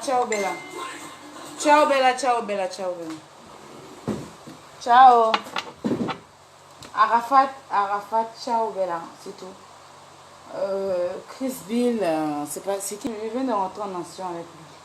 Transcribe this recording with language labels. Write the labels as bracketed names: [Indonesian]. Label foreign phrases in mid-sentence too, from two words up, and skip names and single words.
[Italian] Ciao, Bella. Ciao, Bella, ciao, Bella, ciao, Bella. Ciao. Arafat, ciao, Bella, [French] c'est tout. Chris Bill, c'est pas, c'est qui? Je viens de rentrer en nation avec lui.